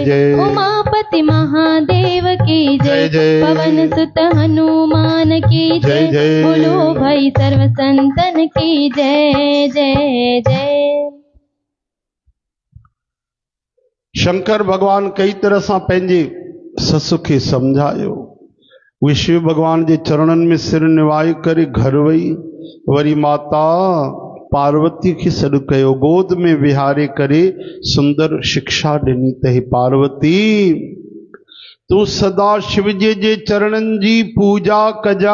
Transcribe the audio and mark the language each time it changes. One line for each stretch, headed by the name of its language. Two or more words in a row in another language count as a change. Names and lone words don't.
Hindi: जय। उमापति महादेव की जय जय। जय। पवन सुत हनुमान की जय जय। जय। बोलो भाई सर्व संतन की जय जय जय।
Sindhi: शंकर भगवान कई तरह सां पंहिंजे ससु खे समझायो। उहे शिव भगवान जे चरणनि में सिर निवाए करे घर वई। वरी माता पार्वती खे सॾु कयो, गोद में विहारे करे सुंदर शिक्षा ॾिनी त हे पार्वती, तूं सदा शिव जे चरणनि जी पूजा कजा।